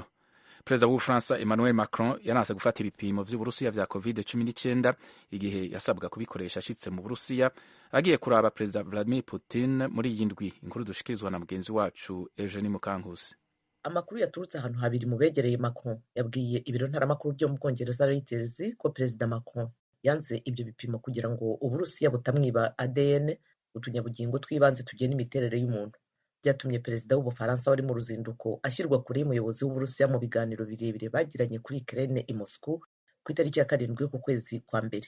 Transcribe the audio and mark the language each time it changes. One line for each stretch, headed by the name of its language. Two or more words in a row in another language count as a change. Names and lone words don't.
Rundi: Perezida w'u Faransa Emmanuel Macron yanase gufata ibipimo vy'Uburusiya vya COVID-19 igihe yasabwa kubikoresha ashitse mu Burusiya agiye kuraba Perezida Vladimir Putin muri iyi ndwi. Inkuru dushikirizwa na mugenzi wacu Eugenie Mukankusi.
Kinyarwanda: Amakuru yaturutse ahantu habiri mu begereye Macron yabwiye ibiro ntaramakuru byo mu Bwongereza Reuters ko Perezida Macron yanze ibyo bipimo kugira ngo Uburusiya butamwiba ADN, utunyabugingo twibanze tugena imiterere y'umuntu. Byatumye Perezida w'Ubufaransa wari mu ruzinduko ashyirwa kure y'umuyobozi w'Uburusiya mu biganiro birebire bagiranye kuri Ukraine i Moscow ku itariki ya 7 ku kwezi kwa mbere.